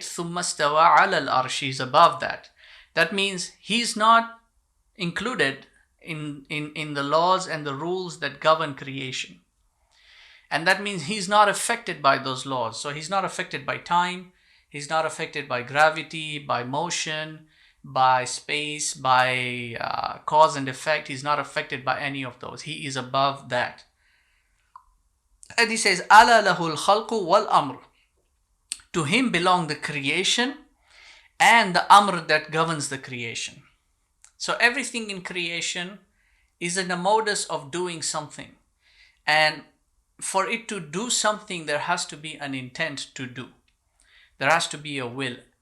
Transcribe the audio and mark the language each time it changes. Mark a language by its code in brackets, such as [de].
[ar] ثُمَّ اسْتَوَى عَلَى الْأَرْشِ. [en] He is above that. That means he's not included in the laws and the rules that govern creation. And that means he's not affected by those laws. So he's not affected by time. He's not affected by gravity, by motion, by space, by cause and effect. He's not affected by any of those. He is above that. And he says, [ar] أَلَا لَهُ الْخَلْقُ وَالْأَمْرُ. [en] To him belong the creation and the amr that governs the creation. So everything in creation is in a modus of doing something. And for it to do something, there has to be an intent to do. There has to be a will.